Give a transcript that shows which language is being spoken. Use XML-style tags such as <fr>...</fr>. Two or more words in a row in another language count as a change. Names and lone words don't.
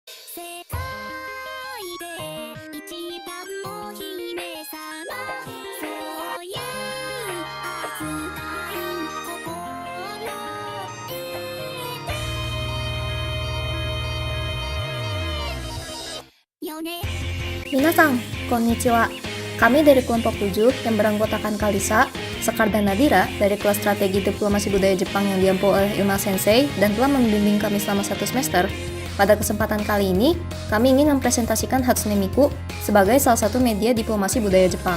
<ja>世界で一番お姫様そういう熱い心入れてよね。みなさん、こんにちは.</ja> <id>Kami dari kelompok 7 yang beranggotakan Kalisa, Sekar dan Nadira dari kelas strategi diplomasi budaya Jepang yang diampu oleh Ilma Sensei dan telah membimbing kami selama 1 semester. Pada kesempatan kali ini, kami ingin mempresentasikan Hatsune Miku sebagai salah satu media diplomasi budaya Jepang.</id>